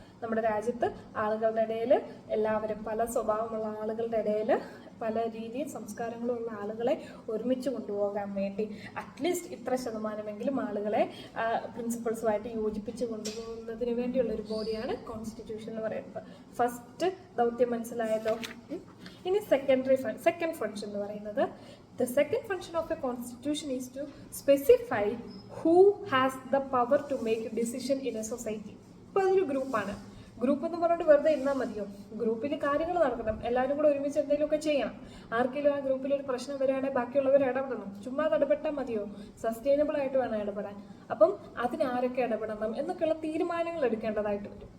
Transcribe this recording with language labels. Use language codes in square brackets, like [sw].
[ml] നമ്മുടെ രാജ്യത്ത് ആളുകളുടെ ഇടയിൽ എല്ലാവരും പല സ്വഭാവമുള്ള ആളുകളുടെ ഇടയിൽ പല രീതിയും സംസ്കാരങ്ങളും ഉള്ള ആളുകളെ ഒരുമിച്ച് കൊണ്ടുപോകാൻ വേണ്ടി അറ്റ്ലീസ്റ്റ് ഇത്ര ശതമാനമെങ്കിലും ആളുകളെ പ്രിൻസിപ്പിൾസുമായിട്ട് യോജിപ്പിച്ച് കൊണ്ടുപോകുന്നതിന് വേണ്ടിയുള്ള ഒരു ബോഡിയാണ് കോൺസ്റ്റിറ്റ്യൂഷൻ എന്ന് പറയുന്നത്. ഫസ്റ്റ് ദൗത്യം മനസ്സിലായല്ലോ. ഇനി സെക്കൻഡ് ഫങ്ഷൻ എന്ന് പറയുന്നത്, [en] the second function of a constitution is to specify who has the power to make a decision in a society. [ml] ഇപ്പോൾ അതൊരു ഗ്രൂപ്പാണ്. ഗ്രൂപ്പ് എന്ന് പറഞ്ഞിട്ട് വെറുതെ ഇരുന്നാൽ മതിയോ? ഗ്രൂപ്പിൽ കാര്യങ്ങൾ നടക്കണം, എല്ലാവരും കൂടെ ഒരുമിച്ച് എന്തെങ്കിലുമൊക്കെ ചെയ്യണം. ആർക്കെങ്കിലും ആ ഗ്രൂപ്പിൽ ഒരു പ്രശ്നം വരികയാണെങ്കിൽ ബാക്കിയുള്ളവർ ഇടപെടണം. ചുമ്മാ ഇടപെട്ടാൽ മതിയോ? സസ്റ്റൈനബിൾ ആയിട്ട് വേണം ഇടപെടാൻ. അപ്പം അതിനാരൊക്കെ ഇടപെടണം എന്നൊക്കെയുള്ള തീരുമാനങ്ങൾ എടുക്കേണ്ടതായിട്ട് വരും.